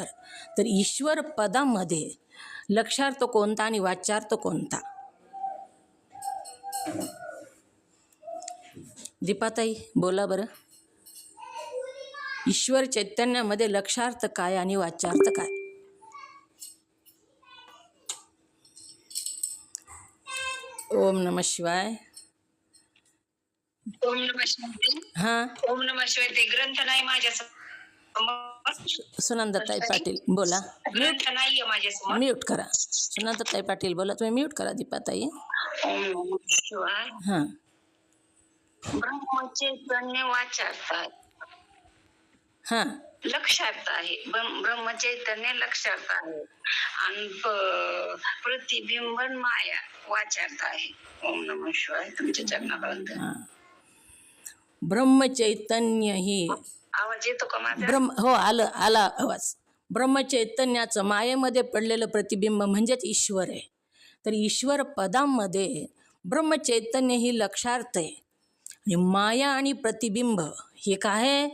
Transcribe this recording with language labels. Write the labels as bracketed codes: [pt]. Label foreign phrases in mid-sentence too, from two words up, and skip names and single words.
[mr] तर ईश्वर पदामध्ये लक्षार्थ कोणता आणि वाच्यार्थ कोणता? दीपाताई बोला बरं. ईश्वर चैतन्यामध्ये लक्षार्थ काय आणि वाच्यार्थ काय? [sa] ओम नमः शिवाय. ओम नमः शिवाय. [mr] हां, [sa] ओम नमः शिवाय [mr] ते ग्रंथ नाही माझ्यासमोर. सुनंदाताई पाटील बोला. ग्रंथ नाहीये माझ्यासमोर. म्यूट करा. सुनंदाताई पाटील बोला. तुम्ही म्यूट करा दीपाताई. [sa] ओम नमः शिवाय. [mr] हां. ब्रह्मचैतन्य वाचार्थ आहे. हां. लक्षार्थ आहे. ब्रह्मचैतन्य लक्षार्थ आहे आणि प्रतिबिंब माया वाचार्थ आहे. [sa] ओम नमः शिवाय. [mr] तुमच्या चरणापर्यंत. हां. ब्रह्मचैतन्य ही आवाज येतो का माझा? हो, आला आवाज. ब्रह्मचैतन्याचं मायेमध्ये पडलेलं प्रतिबिंब म्हणजेच ईश्वर आहे. तर ईश्वर पदामध्ये ब्रह्मचैतन्य ही लक्षार्थ आहे आणि माया आणि प्रतिबिंब हे काय आहे?